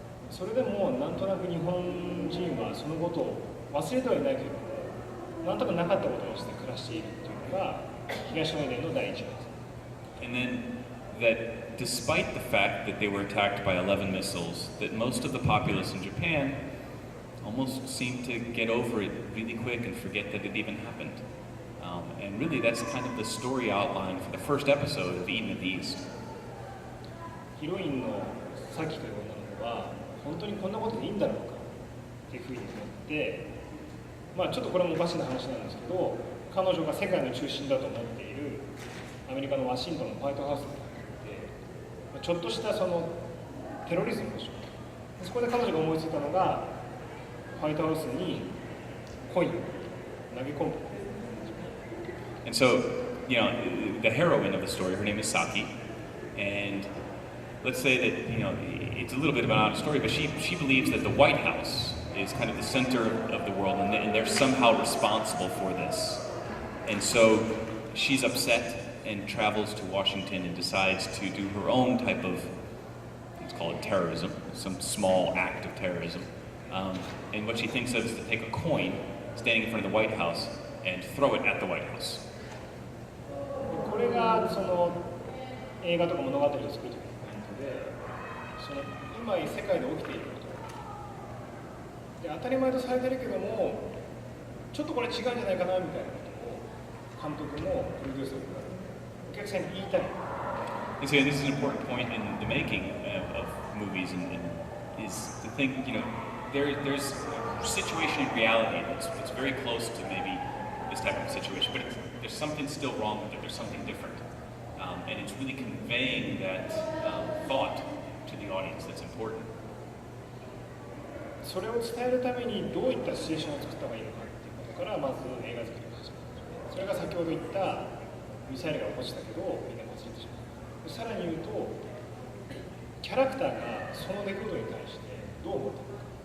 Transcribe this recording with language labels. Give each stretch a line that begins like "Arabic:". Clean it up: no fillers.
Japanese: それでもなんとなく日本人はそのことを忘れてはいないけれども、なんとかなかったことにして暮らしているというのが東エデンの第一話です。
English: And then that despite the fact that they were attacked by 11 missiles, that most of the populace in Japan almost seemed to get over it really quick and forget that it even happened. And really that's kind of the story outline for the first episode of Eden of the East.
Japanese: ヒロインのサキという女の子は本当にこんなことでいいんだろうかっていうふうに思って、ちょっとこれもおかしな話なんですけど、彼女が世界の中心だと思っているアメリカのワシントンのホワイトハウスに行って、ちょっとしたそのテロリズムでしょ。そこで彼女が思いついたのがホワイトハウスにコインを投げ込む。
English: And so, the heroine of the story, her name is Saki, and let's say that, it's a little bit of an odd story, but she believes that the White House is kind of the center of the world, and they're somehow responsible for this. And so she's upset and travels to Washington and decides to do her own type of, let's call it terrorism, some small act of terrorism. And what she thinks of is to take a coin standing in front of the White House and throw it at the White House.
Japanese: これがその映画とか物語を作るときのポイントで、その今世界で起きていることで当たり前とされてるけども、ちょっとこれ違うんじゃないかなみたいなことを監督もプロデューサーもお客さんに言いたい。
English: And so this is an important point in the making of movies, and is to think, there's a situation in reality that's very close to maybe this type of situation, but there's something still wrong with it. There's something different, and it's really conveying that thought to the audience that's important.
Japanese: それを伝えるためにどういったシチュエーションを作った方がいいのかっていうことからまず映画作りが始まる。それが先ほど言ったミサイルが落ちたけどみんな忘れてしまう。さらに言うとキャラクターがその出来事に対してどう思ったのか。